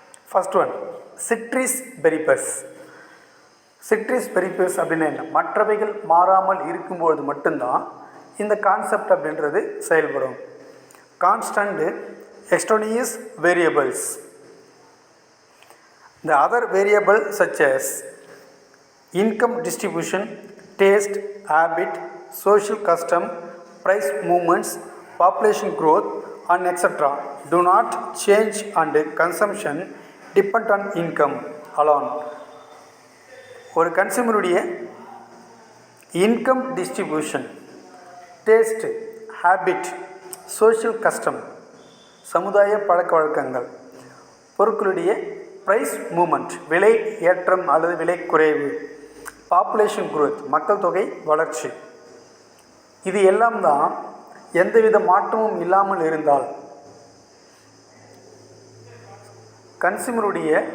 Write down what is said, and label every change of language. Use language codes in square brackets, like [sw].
[ta] First one, சிட்ரிஸ் பெரிபஸ். சிட்ரிஸ் பெரிபஸ் அப்படின்னா என்ன? மற்றவைகள் மாறாமல் இருக்கும்பொழுது மட்டும்தான் இந்த கான்செப்ட் அப்படின்றது செயல்படும். Constant எக்ஸ்ட்ரோனியஸ் variables. [en] The other variable such as income distribution, taste, habit, social custom, price movements, population growth and etc. do not change and consumption depend on income alone. [ta] ஒரு கன்சியூமருடைய income distribution, taste, habit, social custom, சமுதாய பழக்க வழக்கங்கள், பொருட்களுடைய price moment, விலை ஏற்றம் அல்லது விலை குறைவு, பாப்புலேஷன் குரோத், மக்கள் தொகை வளர்ச்சி, இது எல்லாம் தான் எந்தவித மாற்றமும் இல்லாமல் இருந்தால் கன்சியூமருடைய